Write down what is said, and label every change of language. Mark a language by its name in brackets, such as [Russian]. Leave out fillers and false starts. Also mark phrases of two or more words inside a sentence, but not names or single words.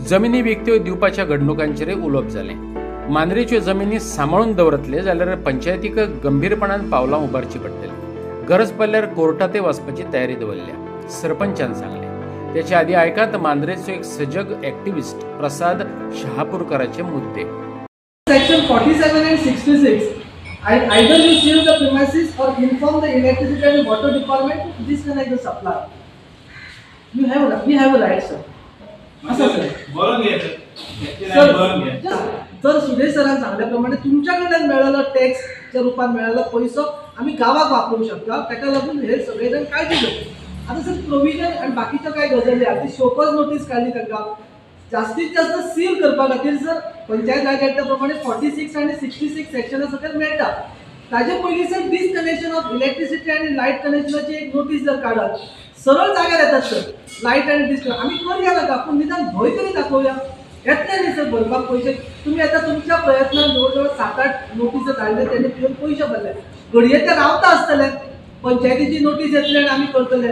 [Konkani] जमिनी विकत्यो दिवपाच्या घडणुकांचेर उलोवप जालें। मांद्रेच्यो जमिनी सांबाळून दवरतले जाल्यार पंचायतीक गंभीरपणान पावलां उबारची पडटली। गरज पडल्यार कोर्टातय वचपाची तयारी दवरल्या, सरपंचान सांगले। त्याच्या आदी आयकात मांद्रेचो एक सजग एक्टिविस्ट प्रसाद शहापूरकराचे मुद्दे। [English] Section 47 and 66. Either you seal the premises or inform the electricity and water department to disconnect the supply. We have a right, sir. [Marathi] असं सर बोलून घ्यायचं सर, जर सुरेश सरांनी सांगल्याप्रमाणे तुमच्याकडे मिळालेला टॅक्सच्या रूपात मिळालेला पैसो आम्ही गावात वापरू शकता, त्याका लागून हे सगळे जण काळजी घेतात। [Konkani] आता सर प्रोव्हिजन आणि बाकीच्या काय गजाली आहेत ती [English] showcause notice [Konkani] काढली तांकां जास्तीत जास्त सील करपा खातीर सर पंचायत ऍक्टा प्रमाणे 46 आणि 66 सेक्शना सकयल मेळटा। ताजे पयलीं सर [English] disconnection of electricity [Konkani] आणि लायट कनेक्शनाची एक नोटीस जर काढत सरळ जाग्यार येतात सर लायट आणि डिस्कनेक्ट आम्ही करूया नाका, पूण निदान भंय तरी दाखोवया। येतले न्ही सर भरपाक पयशे, तुम्ही आता तुमच्या प्रयत्नान जवळ 7-8 नोटीस धाडले, तेणे पिवन पयशे भरले, घडये ते रावता आसतले, पंचायतीची नोटीस येतली आणि आम्ही करतले।